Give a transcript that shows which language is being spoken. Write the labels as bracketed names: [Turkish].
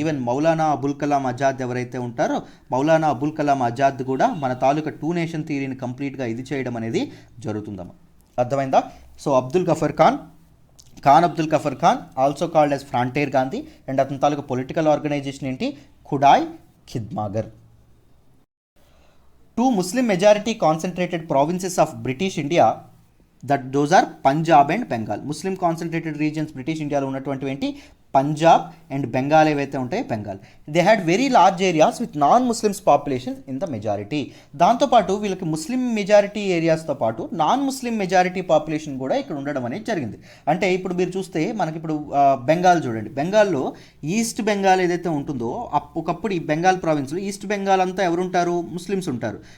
[Telugu] Even Maulana Abul Kalam Azad ఎవరైతే ఉంటారో మౌలానా అబుల్ కలాం ఆజాద్ కూడా మన తాలూకా టూ నేషన్ థియరీని కంప్లీట్గా ఇది చేయడం అనేది జరుగుతుందమ్మా. అర్థమైందా? So Abdul Gafar Khan Abdul Gafar Khan [English] also called as Frontier Gandhi [Telugu] and అతని తాలూకా పొలిటికల్ ఆర్గనైజేషన్ ఏంటి? Khudai ఖిద్మాగర్. [English] Two Muslim majority concentrated provinces of British India, those are Punjab and Bengal. Muslim concentrated regions British India [Telugu] లో ఉన్నటువంటి ఏంటి? పంజాబ్ అండ్ బెంగాల్ ఏవైతే ఉంటాయో Bengal. [English] They had very large areas with non Muslims population in the majority. [Telugu] దాంతోపాటు వీళ్ళకి ముస్లిం majority ఏరియాస్తో పాటు non ముస్లిం majority population కూడా ఇక్కడ ఉండడం అనేది జరిగింది. అంటే ఇప్పుడు మీరు చూస్తే మనకి ఇప్పుడు బెంగాల్ చూడండి. బెంగాల్లో ఈస్ట్ బెంగాల్ ఏదైతే ఉంటుందో ఒకప్పుడు ఈ బెంగాల్ ప్రావిన్స్లో ఈస్ట్ బెంగాల్ అంతా ఎవరుంటారు? ముస్లిమ్స్ ఉంటారు.